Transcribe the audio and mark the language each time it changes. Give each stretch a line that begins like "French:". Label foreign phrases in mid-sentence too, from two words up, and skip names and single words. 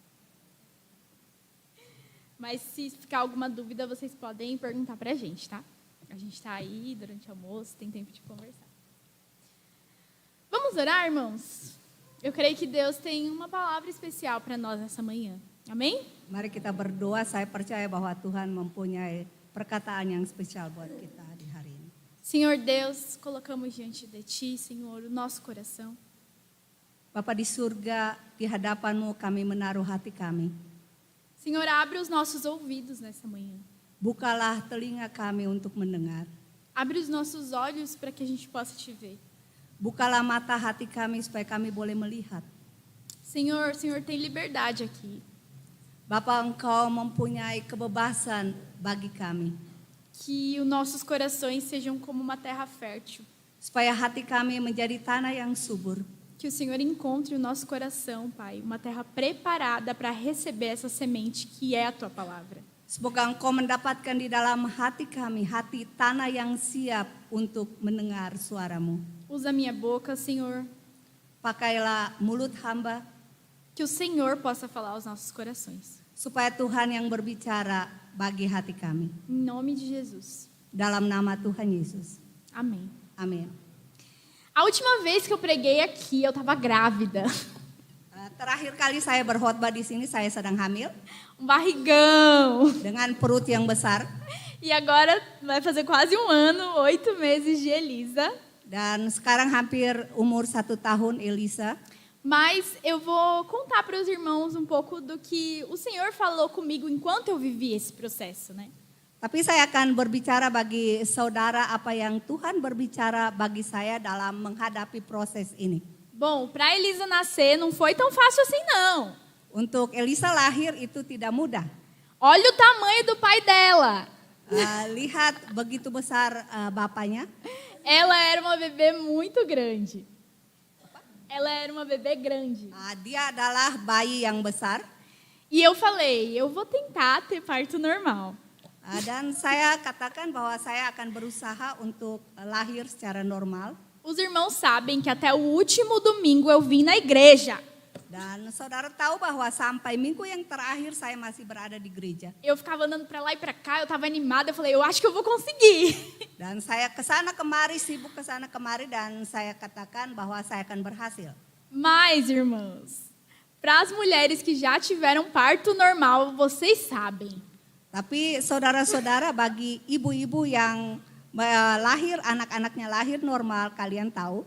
Portuguese: Mas se ficar alguma dúvida, vocês podem perguntar para a gente, tá? A gente está aí durante o almoço, tem tempo de conversar. Vamos orar, irmãos? Eu creio que Deus tem uma palavra especial para nós nessa manhã. Amém?
Indonesian: Mari kita berdoa, saya percaya bahwa Tuhan mempunyai perkataan yang spesial buat kita di hari ini.
Portuguese: Senhor Deus, colocamos diante de Ti, Senhor, o nosso coração.
Indonesian: Bapa di surga, di hadapan-Mu kami menaruh hati kami.
Portuguese: Senhor, abre os nossos ouvidos nessa manhã.
Indonesian: Bukalah telinga kami untuk mendengar.
Portuguese: Abre os nossos olhos para que a gente possa Te ver.
Indonesian: Bukalah mata hati kami supaya kami boleh melihat.
Portuguese: Senhor, o Senhor tem liberdade aqui.
Indonesian: Bapa, Engkau mempunyai kebebasan bagi kami.
Portuguese: Que os nossos corações sejam como uma terra fértil.
Indonesian: Supaya hati kami menjadi tanah yang subur.
Portuguese: Que o Senhor encontre o nosso coração, Pai, uma terra preparada para receber essa semente que é a Tua palavra.
Indonesian: Semoga Engkau mendapatkan di dalam hati kami, hati tanah yang siap untuk mendengar suara-Mu.
Portuguese: Usa minha boca, Senhor.
Indonesian: Pakailah mulut hamba.
Portuguese: Que o Senhor possa falar aos nossos corações.
Indonesian: Supaya Tuhan yang berbicara bagi hati kami.
Portuguese: Em nome de Jesus.
Indonesian: Dalam nama Tuhan Yesus.
Portuguese: Amém.
Indonesian: Amin.
Portuguese: A última vez que eu preguei aqui, eu estava grávida.
Indonesian: Terakhir kali saya berkhotbah di sini, saya sedang hamil.
Portuguese: Barrigão.
Indonesian: Dengan perut yang besar.
Portuguese: E agora vai fazer quase 1 ano, 8 meses de Elisa.
Indonesian: Dan sekarang hampir umur 1 tahun Elisa.
Portuguese: Mas eu vou contar para os irmãos um pouco do que o Senhor falou comigo enquanto eu vivi esse processo, né?
Indonesian: Tapi saya akan berbicara bagi saudara apa yang Tuhan berbicara bagi saya dalam menghadapi proses ini.
Portuguese: Bom, para Elisa nascer não foi tão fácil assim, não.
Indonesian: Untuk Elisa lahir itu tidak mudah.
Portuguese: Olha o tamanho do pai dela.
Indonesian: Lihat begitu besar bapaknya.
Portuguese: Ela era uma bebê muito grande. Ela era uma bebê grande.
Indonesian: Dia adalah bayi yang besar.
Portuguese: E eu falei, eu vou tentar ter parto normal.
Indonesian: Dan saya katakan bahwa saya akan berusaha untuk lahir secara normal.
Portuguese: Os irmãos sabem que até o último domingo eu vim na igreja.
Indonesian: Dan saudara tahu bahwa sampai minggu yang terakhir saya masih berada di gereja.
Portuguese: Eu ficava andando para lá e para cá, eu estava animada, eu falei, eu acho que eu vou conseguir.
Indonesian: Dan saya kesana kemari, sibuk kesana kemari, dan saya katakan bahwa saya akan berhasil.
Portuguese: Mas, irmãos, para as mulheres que já tiveram parto normal, vocês sabem.
Indonesian: Tapi saudara-saudara, bagi ibu-ibu yang lahir, anak-anaknya lahir normal, kalian tahu?